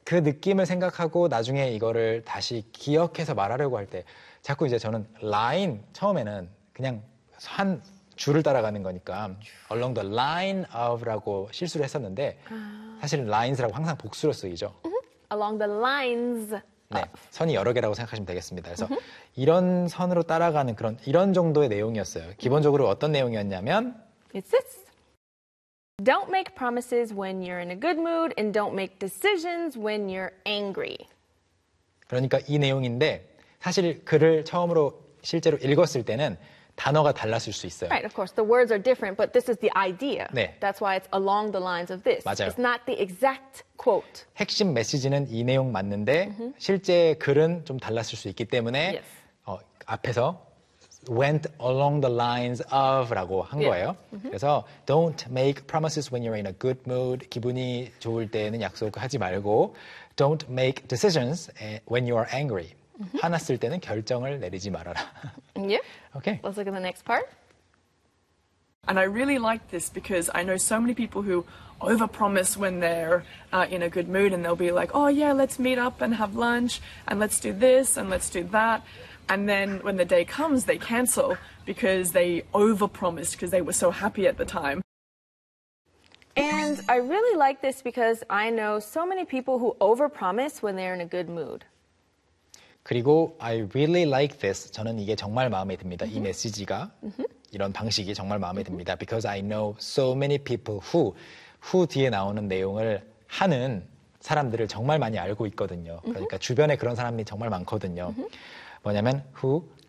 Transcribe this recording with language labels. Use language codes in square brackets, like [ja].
[ko] 그 느낌을 생각하고 나중에 이거를 다시 기억해서 말하려고 할 때 자꾸 이제 저는 라인, 처음에는 그냥 한 줄을 따라가는 거니까 [en] along the line of [ko] 라고 실수를 했었는데 사실은 lines라고 항상 복수로 쓰이죠. [en] Along the lines of. [ko] 네, 선이 여러 개라고 생각하시면 되겠습니다. 그래서 이런 선으로 따라가는 그런 이런 정도의 내용이었어요. 기본적으로 어떤 내용이었냐면 [en] It's this. Don't make promises when you're in a good mood and don't make decisions when you're angry. [ko] 그러니까 이 내용인데 사실 글을 처음으로 실제로 읽었을 때는 단어가 달랐을 수 있어요. [en] Right, of course. The words are different, but this is the idea. [ko] 네. [en] That's why it's along the lines of this. [ko] 맞아요. [en] It's not the exact quote. [ko] 핵심 메시지는 이 내용 맞는데 실제 글은 좀 달랐을 수 있기 때문에 [en] yes. [ko] 앞에서 went along the lines of라고 한 [en] yeah. [ko] 거예요. [en] 그래서 don't make promises when you're in a good mood. [ko] 기분이 좋을 때는 약속하지 말고 [en] don't make decisions when you are angry. [ko] 화났을 때는 결정을 내리지 말아라. [en] Yeah. Okay. Let's look at the next part. And I really like this because I know so many people who overpromise when they're in a good mood and they'll be like, oh yeah, let's meet up and have lunch and let's do this and let's do that. And then when the day comes, they cancel because they overpromised because they were so happy at the time. And I really like this because I know so many people who overpromise when they're in a good mood. 그리고 I really like this. [ko] 저는 이게 정말 마음에 듭니다. Mm-hmm. 이 메시지가 mm-hmm. 이런 방식이 정말 마음에 mm-hmm. 듭니다. [en] Because I know so many people who [ko] 뒤에 나오는 내용을 하는 사람들을 정말 많이 알고 있거든요. 그러니까 mm-hmm. 주변에 그런 사람들이 정말 많거든요. Mm-hmm. 뭐냐면 who